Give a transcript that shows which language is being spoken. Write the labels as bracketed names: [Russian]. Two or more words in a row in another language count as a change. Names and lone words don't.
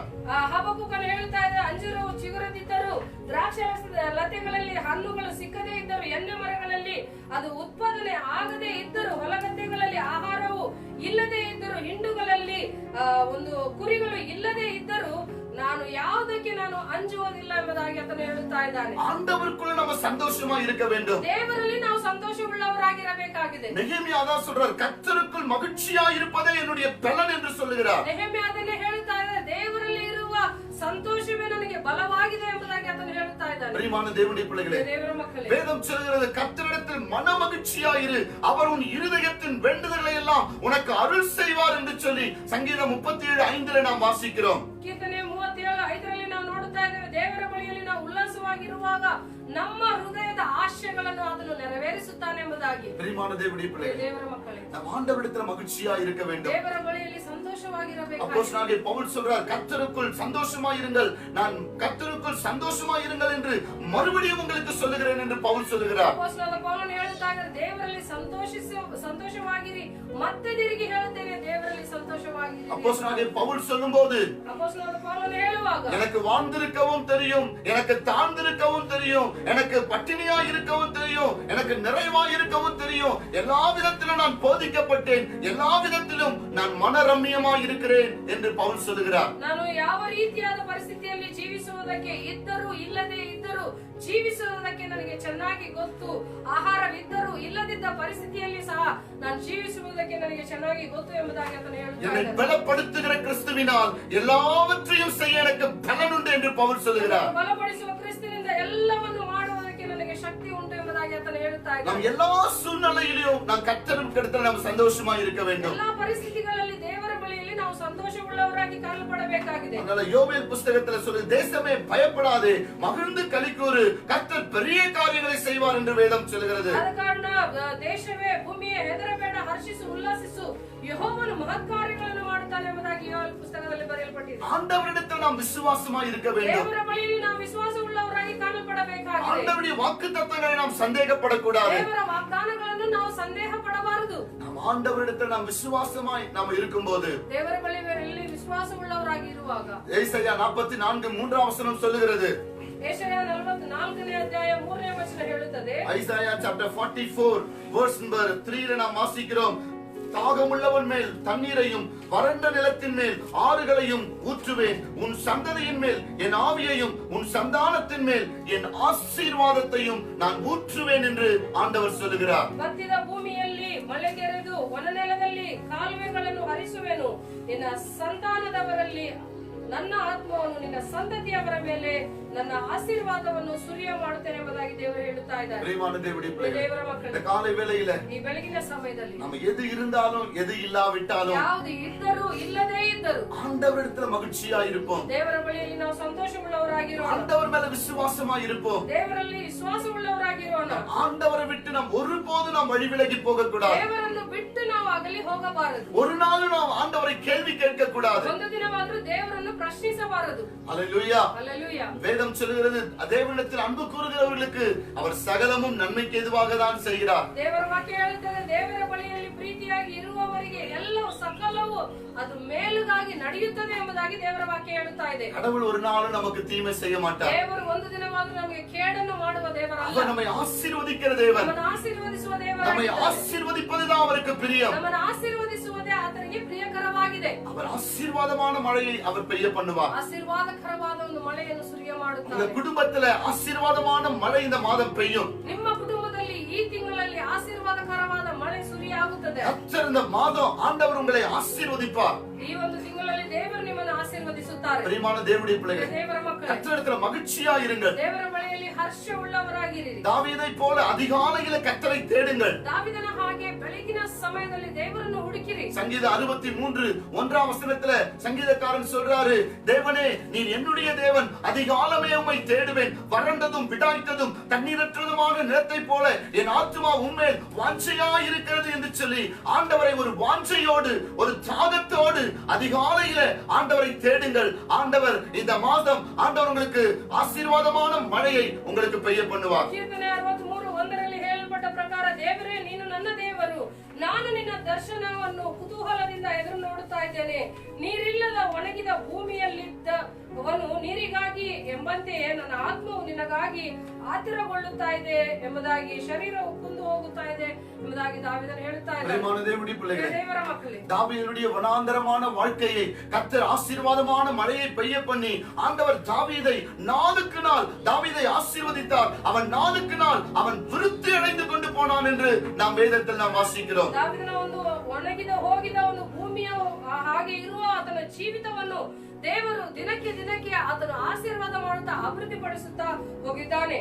[Kannada] ಹಾಬಕ್ಕೂಕನು ಹೇಳ್ತಾ ಇದ್ದ, ಅಂಜೂರವು ಚಿಗುರದಿದ್ದರೂ ದ್ರಾಕ್ಷಿ ಲತೆಗಳಲ್ಲಿ ಹಣ್ಣುಗಳು ಸಿಕ್ಕದೇ ಇದ್ದರು, ಎಣ್ಣೆ ಮರಗಳಲ್ಲಿ ಅದು ಉತ್ಪಾದನೆ ಆಗದೇ ಇದ್ದರು, ಹೊಲಗದ್ದೆಗಳಲ್ಲಿ ಆಹಾರವು ಇಲ್ಲದೆ ಇದ್ದರು, ಹಿಂಡುಗಳಲ್ಲಿ ಒಂದು ಕುರಿಗಳು ಇಲ್ಲದೆ ಇದ್ದರು, ನಾನು ಯಾವುದಕ್ಕೆ ನಾನು ಅಂಜುವುದಿಲ್ಲ ಎಂಬುದಾಗಿ ಆತನು ಹೇಳುತ್ತಾ ಇದ್ದಾನೆ. [Tamil] ஆண்டவருக்குள்ள நம்ம சந்தோஷமா இருக்க வேண்டும். [Kannada] தேவರಲ್ಲಿ ನಾವು ಸಂತೋಷವುಳ್ಳವರಾಗಿರಬೇಕಾಗಿದೆ. [Tamil] நெகேமியா அதான் சொல்றார், கர்த்தருக்குள் மகிழ்ச்சியா இருப்பதே என்னுடைய பலன் என்று சொல்லுகிறார். [Kannada] நெகேமியா ಅದನ್ನೇ ಹೇಳ್ತಾ ಇದ್ದಾನೆ, ದೇವರಲ್ಲಿ ಇರುವ ಸಂತೋಷವೇ ನನಗೆ ಬಲವಾಗಿದೆ ಎಂಬುದಾಗಿ ಆತನು ಹೇಳ್ತಾ ಇದ್ದಾನೆ. [Tamil] ಪ್ರಿಯமான தேவனுடைய பிள்ளைகளே, தேவರ மக்களே, வேதம் சொல்கிறது கர்த்தரிடத்தில் மன மகிழ்ச்சியாயிரு, அவர் உன் இருதயத்தின் வேண்டுதல்களை எல்லாம் உனக்கு அருள் செய்வார் என்று சொல்லி சங்கீதம் 37:5 நாம் வாசிக்கிறோம். [Kannada] கீர்த்தನೆ 37:5 ನಾವು ನೋಡುತ್ತಾ ಇದ್ದೇವೆ, ದೇವರ ಬಳಿಯಲ್ಲಿ ನಾವು ಉಲ್ಲಾಸವಾಗಿರುವಾಗ ನಮ್ಮ ಹೃದಯದ ಆಶಯಗಳನ್ನು ಆತನು ನೆರವೇರಿಸುತ್ತಾನೆ ಎಂಬುದಾಗಿ. [Tamil] ಪ್ರಿಯமான தேவனுடைய பிள்ளைகளே, தேவರ மக்களே, நாம் ஆண்டவரிடத்தில் மகிழ்ச்சியா இருக்க வேண்டும். [Kannada] தேவರ ಬಳಿಯಲ್ಲಿ ಸಂತೋಷವಾಗಿರಬೇಕು. [Tamil] அப்போஸ்தலனாகிய பவுல் சொல்றார், கர்த்தருக்குள் சந்தோஷமாயிருங்கள், நான் கர்த்தருக்குள் சந்தோஷமாயிருங்கள் என்று மறுபடியும் உங்களுக்கு சொல்லுகிறேன் என்று பவுல் சொல்லுகிறார். [Kannada] அப்போஸ்தலனாದ ಪೌಲನು ಹೇಳುತ್ತಾನೆ, ದೇವರಲ್ಲಿ ಸಂತೋಷವಾಗಿರಿ, ಮತ್ತೆ ತಿರುಗಿ ಹೇಳುತ್ತೇನೆ, ದೇವರಲ್ಲಿ ಸಂತೋಷವಾಗಿರಿ. [Tamil] அப்போஸ்தலனாகிய பவுல் சொல்லும்போது, [Kannada] அப்போஸ்தலனாದ ಪೌಲನು ಹೇಳುವಾಗ, [Tamil] எனக்கு வாழ்ந்திருக்கவும் தெரியும், எனக்கு தாழ்ந்திருக்கவும் தெரியும், எனக்கு பட்டினியா இருக்கவும் தெரியும், எனக்கு நிறைவா இருக்கவும் தெரியும், எல்லா விதத்திலும் நான் போதிக்கப்பட்டேன், எல்லா விதத்திலும் நான் மனரம்யமாய் இருக்கிறேன் என்று பவுல் சொல்லுகிறார். [Kannada] ನಾನು ಯಾವ ರೀತಿಯಾದ ಪರಿಸ್ಥಿತಿಯಲ್ಲಿ ಜೀವಿಸುವುದಕ್ಕೆ ಇದ್ದರೂ ಇಲ್ಲದೆ ಇದ್ದರೂ ಜೀವಿಸುವುದಕ್ಕೆ ನನಗೆ ಚೆನ್ನಾಗಿ ಗೊತ್ತು, ಆಹಾರವಿದ್ದರೂ ಇಲ್ಲದಿದ್ದ ಪರಿಸ್ಥಿತಿಯಲ್ಲಿ ಸಹ ನಾನು ಜೀವಿಸುವುದಕ್ಕೆ ನನಗೆ ಚೆನ್ನಾಗಿ ಗೊತ್ತು ಎಂಬುದಾಗಿ ಆತನು என்னை ಹೇಳುತ್ತಾನೆ. [Tamil] பலப்படுத்துகிற கிறிஸ்துவினால் எல்லாவற்றையும் செய்ய எனக்கு பலன் உண்டு என்று பவுல் சொல்லுகிறார். [Kannada] ಬಲಪಡಿಸುವ ಕ್ರಿಸ್ತನಿಂದ ಎಲ್ಲವನ್ನು ಮಾಡುವುದಕ್ಕೆ ನನಗೆ ಶಕ್ತಿ ಉಂಟು ಎಂಬುದಾಗಿ ಆತನು ಹೇಳುತ್ತಾ நாம் ಇದ್ದಾನೆ. [Tamil] எல்லா சூழ்நிலையிலும் நாம் கர்த்தருக்கு இடத்தில் நாம் சந்தோஷமா இருக்க வேண்டும். [Kannada] ಎಲ್ಲಾ ಪರಿಸ್ಥಿತಿಗಳಲ್ಲಿ ದೇವರ ಬಳಿಯಲ್ಲಿ ನಾವು ಸಂತೋಷವುಳ್ಳವರಾಗಿ ಕಾಣಲ್ಪಡಬೇಕಾಗಿದೆ. [Tamil] அதனால யோவேல் புத்தகத்துல சொல்லு, தேசமே பயப்படாதே, மகிழ்ந்து களிக்கூறு, கர்த்தர் பெரிய காரியங்களை செய்வார் என்று வேதம் சொல்கிறது. [Kannada] ಆದ ಕಾರಣ ದೇಶವೇ ಭೂಮಿಯೇ ಹೆದರಬೇಡ, ಹರ್ಷಿಸು, ಉಲ್ಲಾಸಿಸು, ಯೆಹೋವನು ಮಹತ್ ಕಾರ್ಯಗಳನ್ನು ಮಾಡುತ್ತಾನೆ ಎಂಬುದಾಗಿ ಯೋವೇಲ್ ಪುಸ್ತಕದಲ್ಲಿ ಬರೆಯಲ್ಪಟ್ಟಿದೆ. [Tamil] ஆண்டவரிடத்தில் நாம் விசுவாசமா இருக்க வேண்டும். [Kannada] ದೇವರ ಬಳಿಯಲ್ಲಿ ನಾವು ವಿಶ್ವಾಸವುಳ್ಳವರಾಗಿ ಕಾಣಲ್ಪಡಬೇಕಾಗಿದೆ. [Tamil] ஆண்டவருடைய வாக்குத்தத்தங்களை நாம் சந்தேகப்படக்கூடாது. [Kannada] ದೇವರ ವಾಗ್ದಾನಗಳನ್ನು ನಾವು ಸಂದೇಹ ಪಡಬಾರದು. [Tamil] நாம் ஆண்டவரிடத்தில் நாம் விசுவாசமாய் நாம் இருக்கும்போது, [Kannada] ದೇವರ ಬಳಿಯಲ್ಲಿ ವಿಶ್ವಾಸವುಳ್ಳವರಾಗಿ ಇರುವಾಗ, [Tamil] ஏசாயா 44:3 வசனம் சொல்லுகிறது. [Kannada] ಯೆಶಾಯ 44ನೇ ಅಧ್ಯಾಯ 3ನೇ ವಚನ ಹೇಳುತ್ತದೆ. [Tamil] ஐசாயா [English] chapter 44 verse number 3 [Tamil] நாம் வாசிக்கிறோம். தாகமுள்ளவன் மேல் தண்ணீரையும் வறண்ட நிலத்தின் மேல் ஆறுகளையும் ஊற்றுவேன், உன் சந்ததியின் மேல் என் ஆவியையும் உன் சந்தானத்தின் மேல் என் ஆசீர்வாதத்தையும் நான் ஊற்றுவேன் என்று ஆண்டவர் சொல்லுகிறார். [Kannada] ಬತ್ತಿದ ಭೂಮಿಯಲ್ಲಿ ಮಳೆಗೆರೆದು ವನನೆಲದಲ್ಲಿ ಕಾಲುವೆಗಳನ್ನು ಹರಿಸುವೆನು, ನಿನ್ನ ಸಂತಾನದವರಲ್ಲಿ ನನ್ನ ಆತ್ಮವನ್ನು, ನಿನ್ನ ಸಂತತಿಯವರ ಮೇಲೆ ನನ್ನ ಆಶೀರ್ವಾದವನ್ನು ಸುರಿಯ ಮಾಡುತ್ತೇನೆ ಎಂಬುದಾಗಿ ದೇವರು ಹೇಳುತ್ತಾ ಇದ್ದಾರೆ. [Tamil] பிரியமான தேவனுடைய பிள்ளைகளே, [Kannada] ದೇವರ ಮಕ್ಕಳೇ, [Tamil] இந்த காலை வேளையில [Kannada] ಈ ಬೆಳಗಿನ ಸಮಯದಲ್ಲಿ [Tamil] நம்ம எது இருந்தாலும் எது இல்லாவிட்டாலும் [Kannada] ಯಾವುದು ಇದ್ದರೂ ಇಲ್ಲದೇ ಇದ್ದರೂ [Tamil] ஆண்டவரிடத்துல மகிழ்ச்சியா இருப்போம். [Kannada] ದೇವರ ಬಳಿಯಲ್ಲಿ ನಾವು ಸಂತೋಷವುಳ್ಳವರಾಗಿರೋಣ. [Tamil] ஆண்டவர் மேல விசுவாசமா இருப்போம். [Kannada] ದೇವರಲ್ಲಿ ವಿಶ್ವಾಸವುಳ್ಳವರಾಗಿರೋಣ. [Tamil] ஆண்டவரை விட்டு நாம் ஒருபோதும் நாம் வழி விலகி போக கூடாது. [Kannada] ದೇವರನ್ನು ಬಿಟ್ಟು ನಾವು ಅಗಲಿ ಹೋಗಬಾರದು. [Tamil] ஒரு நாளும் நாம் ஆண்டவரை கேள்வி கேட்க கூடாது. [Kannada] ಒಂದು ದಿನವಾದರೂ ದೇವರನ್ನು ಪ್ರಶ್ನಿಸಬಾರದು. [Tamil] அல்லேலூயா. [Kannada] ಹಲ್ಲೆಲೂಯಾ. [Tamil] வேதம் சொல்கிறது, தேவனிடத்தில் அன்பு கூறுகிறவர்களுக்கு அவர் சகலமும் நன்மைக்கு எதுவாக தான் செய்கிறார். [Kannada] ದೇವರ ವಾಕ್ಯ ಹೇಳುತ್ತದೆ, ದೇವರ ಬಳಿಯಲ್ಲಿ ಪ್ರೀತಿಯಾಗಿ ಇರುವವರಿಗೆ ಎಲ್ಲವೂ ಸಕಲವೂ ಅದು ಮೇಲುಗಾಗಿ ನಡೆಯುತ್ತದೆ ಎಂಬುದಾಗಿ ದೇವರ ವಾಕ್ಯ ಹೇಳುತ್ತಾ ಇದೆ. [Tamil] கடவுள் ஒரு நாளும் நமக்கு தீமை செய்ய மாட்டார். [Kannada] ದೇವರು ಒಂದು ದಿನವಾದರೂ ನಮಗೆ ಕೇಡನ್ನು ಮಾಡುವ ದೇವರಲ್ಲ. [Tamil] அவர் நம்மை ஆசீர்வதிக்கிற தேவன். [Kannada] ನಮ್ಮನ್ನು ಆಶೀರ್ವದಿಸುವ நம்மை ದೇವರಾಗಿದ್ದಾನೆ. [Tamil] ஆசீர்வதிப்பதுதான் அவருக்கு பிரியம். [Kannada] ನಮ್ಮನ್ನು ಆಶೀರ್ವದಿಸುವುದೇ ಆತನಿಗೆ ಪ್ರಿಯಕರವಾಗಿದೆ. [Tamil] அவர் ஆசீர்வாதமான மழையை அவர் பெய்ய பண்ணுவார். [Kannada] ಆಶೀರ್ವಾದಕರವಾದ ಒಂದು ಮಳೆಯನ್ನು ಸುರಿಯ உங்க ಮಾಡುತ್ತಾನೆ. [Tamil] குடும்பத்துல ஆசீர்வாதமான மழை இந்த மாதம் பெய்யும். [Kannada] ನಿಮ್ಮ ಕುಟುಂಬದಲ್ಲಿ ಈ ತಿಂಗಳಲ್ಲಿ ಆಶೀರ್ವಾದಕರವಾದ ಮಳೆ ಸುರಿಯಾಗುತ್ತದೆ. [Tamil] கர்த்தர் இந்த மாதம் ஆண்டவர் உங்களை ஆசீர்வதிப்பார். [Kannada] ಈ ಒಂದು ತಿಂಗಳಲ್ಲಿ ದೇವರು ನಿಮ್ಮನ್ನು ಆಶೀರ್ವದಿಸುತ್ತಾರೆ. [Tamil] பிரியமான தேவனுடைய பிள்ளைகளே, [Kannada] ದೇವರ ಮಕ್ಕಳೇ, [Tamil] கர்த்தரிடத்துல மகிழ்ச்சியா இருங்கள். [Kannada] ದೇವರ ಬಳಿಯಲ್ಲಿ ಹರ್ಷವುಳ್ಳವರಾಗಿರಿ. [Tamil] தாவீதை போல அதிகாலையில கர்த்தரை தேடுங்கள். [Kannada] ದಾವಿದನ ಹಾಗೆ ಬೆಳಗಿನ ಸಮಯದಲ್ಲಿ ದೇವರನ್ನು ಹುಡುಕಿರಿ. [Tamil] சங்கீதம் 63:1 வசனத்துல சங்கீதக்காரன் சொல்றாரு, தேவனே நீர் என்னுடைய தேவன், அதிகாலமே உம்மை தேடுவேன், வறண்டதும் விடாய்த்ததும் தண்ணீரற்றதுமான நிலத்தை போல என் ஆத்துமா உம்மேல் வாஞ்சையா இருக்கிறது என்று சொல்லி ஆண்டவரை ஒரு வாஞ்சையோடு ஒரு தாகத்தோடு அதிகாலையில ஆண்டவரை தேடுங்கள். ஆண்டவர் இந்த மாதம் ஆண்டவர் உங்களுக்கு ஆசீர்வாதமான மழையை உங்களுக்கு பெய்ய பண்ணுவார். [Kannada] ಕೀರ್ತನೆ 63:1 ಹೇಳಲ್ಪಟ್ಟ ಪ್ರಕಾರ, ದೇವರೇ ನೀನು ನನ್ನ ದೇವರು, ನಾನು ನಿನ್ನ ದರ್ಶನವನ್ನು ಕುತೂಹಲದಿಂದ ಎದುರು ನೋಡುತ್ತಾ ಇದ್ದೇನೆ. ನೀರಿಲ್ಲದ ಒಣಗಿದ ಭೂಮಿಯಲ್ಲಿದ್ದವನು ನೀರಿಗಾಗಿ ಎಂಬಂತೆಯೇ ನನ್ನ ಆತ್ಮವು ನಿನಗಾಗಿ ಆತುರಗೊಳ್ಳುತ್ತಾ ಇದೆ ಎಂಬುದಾಗಿ, ಶರೀರವು ಕುಂದು ಹೋಗುತ್ತಾ ಇದೆ ಎಂಬುದಾಗಿ ದಾವೀದನು ಹೇಳುತ್ತಾ ಇದ್ದಾನೆ. [Tamil] பிரியமான தேவனுடைய பிள்ளைகளே, [Kannada] ದೇವರ ಮಕ್ಕಳೇ, [Tamil] தாவீதுடைய வனாந்தரமான வாழ்க்கையை கர்த்தர் ஆசீர்வாதமான மழையை பெய்ய பண்ணி ஆண்டவர் தாவீதை நாளுக்கு நாள் தாவீதை ஆசீர்வதித்தார். அவன் நாளுக்கு நாள் அவன் விருத்தி அடைந்து கொண்டு போனான் என்று நாம் வேதத்தில் நாம் வாசிக்கிறோம். [Kannada] ದಾವೀದನ ಒಂದು ಒಣಗಿದ ಹೋಗಿದ ಒಂದು ಭೂಮಿಯ ಹಾಗೆ ಇರುವ ಆತನ ಜೀವಿತವನ್ನು ದೇವರು ದಿನಕ್ಕೆ ದಿನಕ್ಕೆ ಆತನು ಆಶೀರ್ವಾದ ಮಾಡುತ್ತಾ ಅಭಿವೃದ್ಧಿ ಪಡಿಸುತ್ತಾ ಹೋಗಿದ್ದಾನೆ.